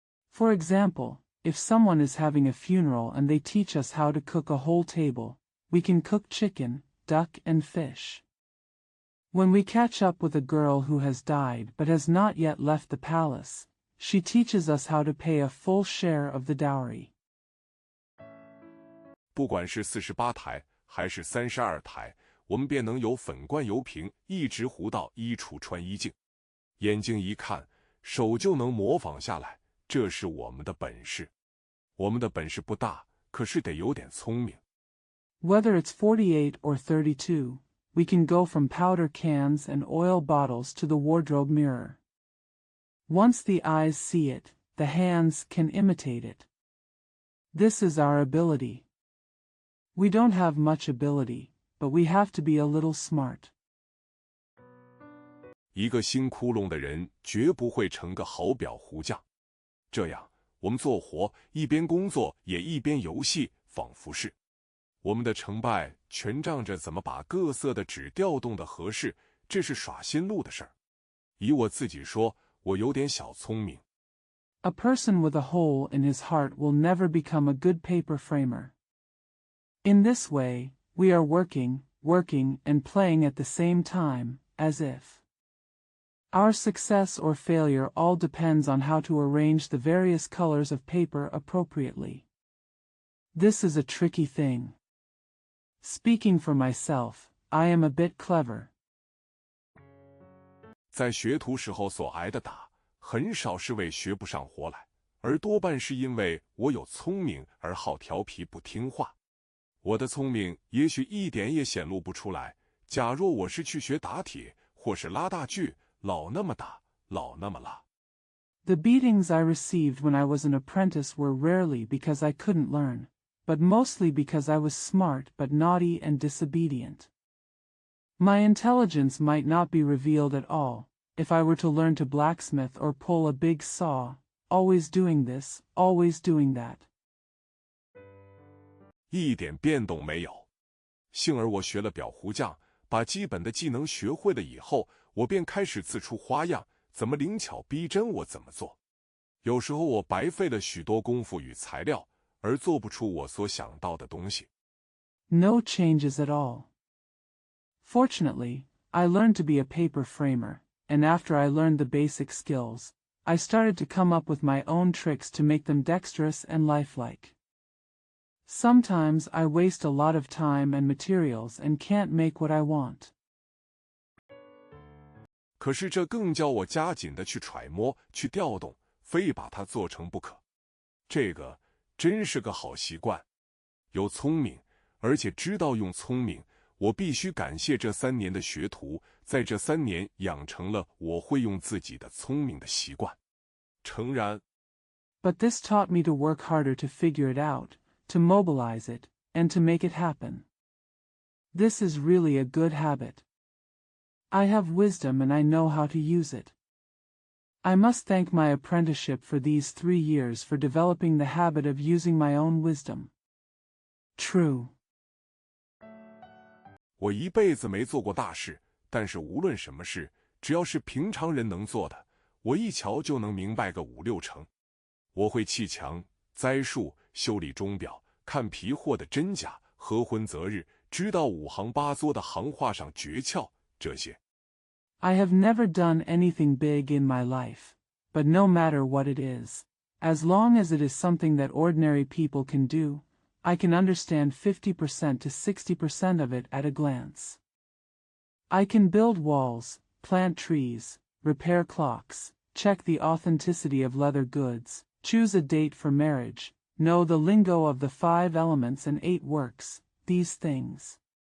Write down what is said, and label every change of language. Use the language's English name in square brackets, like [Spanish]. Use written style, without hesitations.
[English] For example, if someone is having a funeral and they teach us how to cook a whole table, we can cook chicken, duck, and fish. When we catch up with a girl who has died but has not yet left the palace, she teaches us how to pay a full share of the dowry. [Chinese] 不管是48台还是32台，我们便能由粉罐油瓶一直糊到衣橱穿衣镜。眼睛一看，手就能模仿下来，这是我们的本事。我们的本事不大，可是得有点聪明。 [English] Whether it's 48 or 32, we can go from powder cans and oil bottles to the wardrobe mirror. Once the eyes see it, the hands can imitate it. This is our ability. We don't have much ability, but we have to be a little smart. [Chinese] 一个心窟窿的人绝不会成个好裱糊匠。这样，我们做活一边工作也一边游戏，仿佛是我们的成败全仗着怎么把各色的纸调动的合适，这是耍心路的事儿。以我自己说，我有点小聪明。 [English] A person with a hole in his heart will never become a good paper framer. In this way, we are working, and playing at the same time, as if. Our success or failure all depends on how to arrange the various colors of paper appropriately. This is a tricky thing. Speaking for myself, I am a bit clever. [Chinese] 在学徒时候所挨的打，很少是为学不上活来，而多半是因为我有聪明而好调皮不听话。我的聪明也许一点也显露不出来，假若我是去学打铁或是拉大锯，老那么打，老那么拉。 [English] The beatings I received when I was an apprentice were rarely because I couldn't learn, but mostly because I was smart but naughty and disobedient. My intelligence might not be revealed at all, if I were to learn to blacksmith or pull a big saw, always doing this, always doing that. [Chinese] 一点变动没有。幸而我学了裱糊匠，把基本的技能学会了以后，我便开始自出花样，怎么灵巧逼真我怎么做。有时候我白费了许多功夫与材料，而做不出我所想到的东西。 [English] No changes at all. Fortunately, I learned to be a paper framer, and after I learned the basic skills, I started to come up with my own tricks to make them dexterous and lifelike. Sometimes I waste a lot of time and materials and can't make what I want. [Chinese] 可是这更叫我加紧的去揣摩，去调动，非把它做成不可。这个真是个好习惯。有聪明，而且知道用聪明，我必须感谢这3年的学徒，在这3年养成了我会用自己的聪明的习惯。诚然 [English] But this taught me to work harder to figure it out, to mobilize it, and to make it happen. This is really a good habit. I have wisdom and I know how to use it. I must thank my apprenticeship for these 3 years for developing the habit of using my own wisdom. True. [Chinese] 我一辈子没做过大事，但是无论什么事，只要是平常人能做的，我一瞧就能明白个5、6成。我会砌墙、栽树、修理钟表、看皮货的真假、合婚择日，知道5行8作的行话上诀窍，这些。 [English] I have never done anything big in my life, but no matter what it is, as long as it is something that ordinary people can do, I can understand 50% to 60% of it at a glance. I can build walls, plant trees, repair clocks, check the authenticity of leather goods, choose a date for marriage, know the lingo of the 5 elements and 8 works, these things.